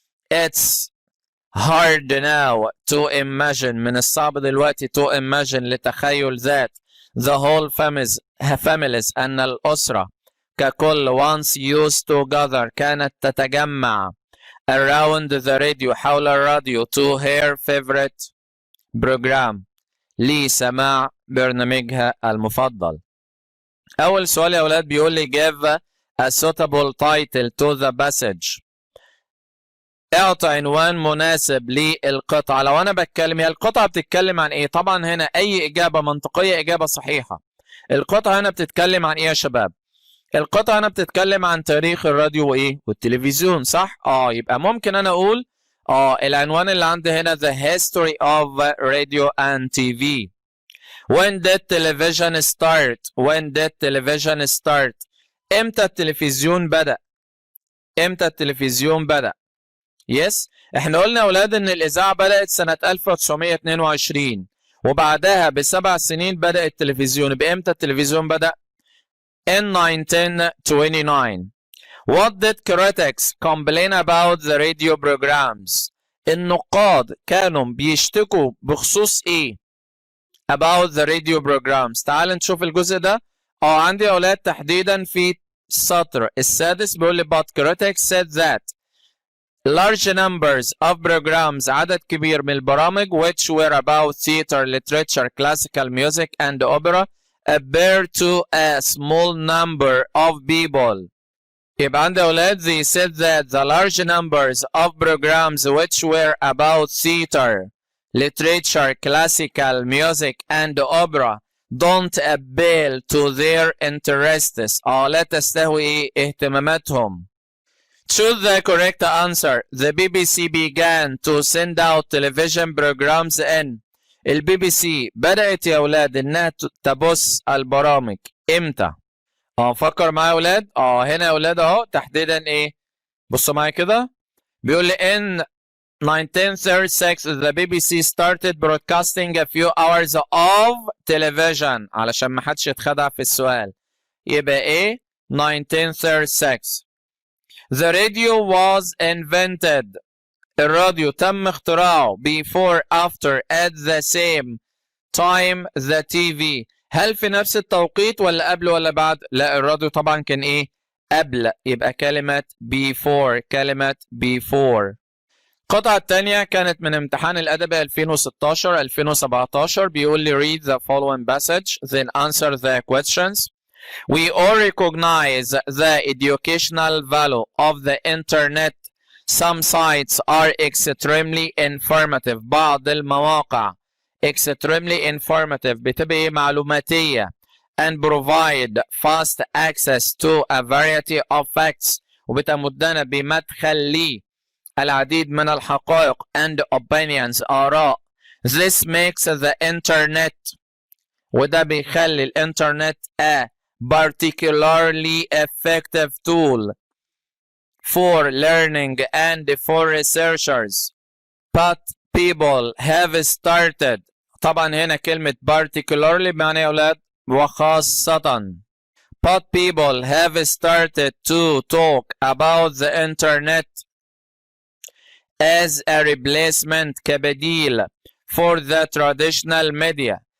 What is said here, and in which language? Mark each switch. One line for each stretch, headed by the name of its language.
English: It's hard now to imagine،
Arabic: من الصعب دلوقتي
English: to imagine، لتخيل ذات the whole families،
Arabic: أن الأسرة ككل
English: once used to gather،
Arabic: كانت تتجمع
English: around the radio،
Arabic: حول الراديو
English: to her favorite program،
Arabic: لسماع برنامجها المفضل. أول سؤال يا أولاد بيقول لي
English: give a suitable title to the passage،
Arabic: اعطي عنوان مناسب للقطعة. لو أنا بتكلم، هي القطعة بتتكلم عن إيه؟ طبعا هنا أي إجابة منطقية إجابة صحيحة. القطعة هنا بتتكلم عن إيه يا شباب؟ القطعة هنا بتتكلم عن تاريخ الراديو وإيه؟ والتلفزيون، صح؟ يبقى ممكن أنا أقول العنوان اللي عندي هنا
English: the history of radio and TV. When did television start؟
Arabic: When did television start؟ إمتى التلفزيون بدأ؟ إمتى التلفزيون بدأ؟ يس، إحنا قلنا يا أولاد إن الإذاعة بدأت سنة 1922 وبعدها ب7 سنين بدأ التلفزيون. بإمتى التلفزيون بدأ؟
English: in 1929. What did critics complain about the radio programs؟
Arabic: النقاد كانوا بيشتكوا بخصوص إيه؟
English: about the radio programs.
Arabic: تعال نشوف الجزء ده. عندي يا أولاد تحديدا في السطر السادس بيقول لي
English: but critics said that large numbers of programs،
Arabic: عدد كبير من البرامج
English: which were about theater, literature, classical music and opera appear to a small number of people.
Arabic: يبقى عندي أولاد
English: they said that the large numbers of programs which were about theater, literature, classical music and opera don't appeal to their interests،
Arabic: لا تستهوي اهتماماتهم.
English: Choose the correct answer. The BBC began to send out television programs in.
Arabic: البي بي سي بدأت يا أولاد إنها تبث البرامج إمتى؟ فكر معايا يا أولاد. هنا يا أولاد أهو تحديدا إيه؟ بصوا معايا كده. بيقول لي
English: in 1936 the BBC started broadcasting a few hours of television،
Arabic: علشان ما حدش يتخدع في السؤال. يبقى إيه؟
English: 1936. The radio was invented.
Arabic: الراديو تم اختراعه
English: before after at the same time the TV.
Arabic: هل في نفس التوقيت ولا قبل ولا بعد؟ لا، الراديو طبعا كان ايه؟ قبل، يبقى كلمة before، كلمة before. القطعة الثانية كانت من امتحان الأدبي 2016-2017، بيقول لي
English: read the following passage then answer the questions. We all recognize the educational value of the internet. Some sites are extremely informative.
Arabic: بعض المواقع
English: extremely informative
Arabic: بتبقى معلوماتية
English: and provide fast access to a variety of facts،
Arabic: وبتمدنا بمدخل العديد من الحقائق
English: and opinions، آراء. This makes the internet،
Arabic: وده بيخلي الانترنت
English: a particularly effective tool for learning and for researchers. But people have started،
Arabic: طبعا هنا كلمة particularly بمعنى يا أولاد وخاصة.
English: But people have started to talk about the internet as a replacement،
Arabic: كبديل
English: for the traditional media.